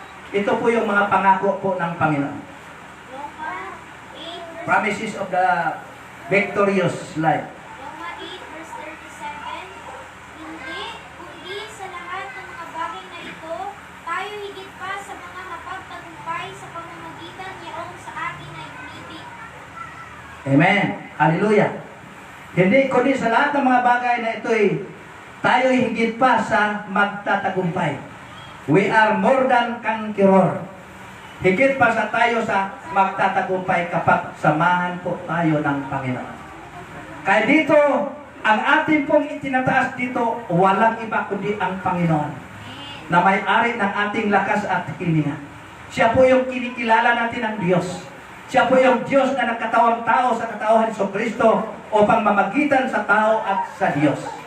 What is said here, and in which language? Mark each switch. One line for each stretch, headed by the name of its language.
Filipino: Ito po yung mga pangako po ng Panginoon. Roma 8
English: Promises of the victorious life.
Filipino: Roma 8 verse 37, kundi sa lahat ng mga bagay na ito, tayo higit pa sa mga mapagtagumpay sa pamamagitan niyaong sa atin ay umibig. Amen. Hallelujah. Hindi kundi sa lahat ng mga bagay na ito'y tayo'y higit pa sa magtatagumpay.
English: We are more than conqueror.
Filipino: Higit pa sa tayo sa magtatagumpay kapag samahan po tayo ng Panginoon. Kaya dito, ang ating pong itinataas dito, walang iba kundi ang Panginoon na may-ari ng ating lakas at hininga. Siya po yung kinikilala natin ng Diyos. Siya po yung Diyos na nagkatawang tao sa katauhan ni Kristo upang mamagitan sa tao at sa Diyos.